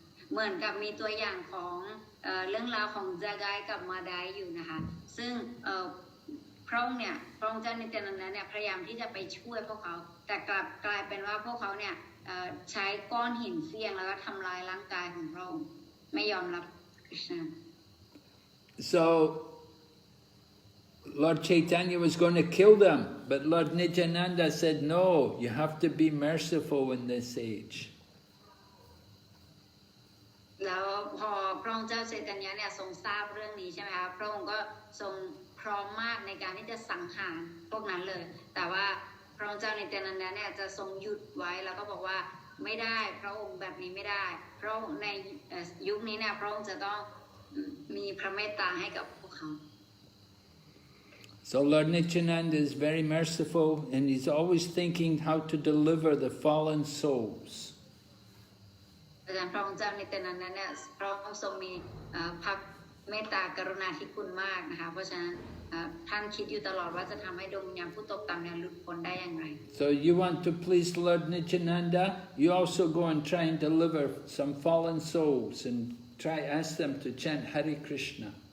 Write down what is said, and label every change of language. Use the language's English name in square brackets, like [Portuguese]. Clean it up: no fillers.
[Thai] เหมือนกับมีตัวอย่างของเรื่องราวของจากายกับมาไดอยู่นะคะซึ่งพระองค์เจ้านิตยานันดาเนี่ยพยายามที่จะไปช่วยพวกเขาแต่กลับกลายเป็นว่าพวกเขาเนี่ยใช้ก้อนหินเฟี้ยงแล้วก็ทำลายร่างกายของพระองค์ไม่ยอมรับ Krishna. [English] So Lord Chaitanya was going to kill them, but Lord Nityananda said, no, you have to be merciful in this age. [Thai] แล้วพอพระองค์เจ้าเชตanyaเนี่ยทรงทราบเรื่องนี้ใช่ไหมคะพระองค์ก็ทรงพร้อมมากในการที่จะสังหารพวกนั้นเลยแต่ว่าพระองค์เจ้านิตยานันดาเนี่ยจะทรงหยุดไว้แล้วก็บอกว่าไม่ได้พระองค์แบบนี้ไม่ได้เพราะในยุคนี้เนี่ยพระองค์จะต้องมีพระเมตตาให้กับพวกเขา [English] So Lord Nityananda is very merciful and he's always thinking how to deliver the fallen souls. [Thai] อาจารย์พระองค์เจ้านิตยานันดาเนี่ยพระองค์ทรงมีพระเมตตากรุณาธิคุณมากนะคะเพราะฉะนั้นท่านคิดอยู่ตลอดว่าจะทำให้ดวงวิญญาณผู้ตกต่ำเนี่ยหลุดพ้นได้อย่างไร [English] So you want to please Lord Nityananda, you also go and try and deliver some fallen souls and try ask them to chant Hare Krishna.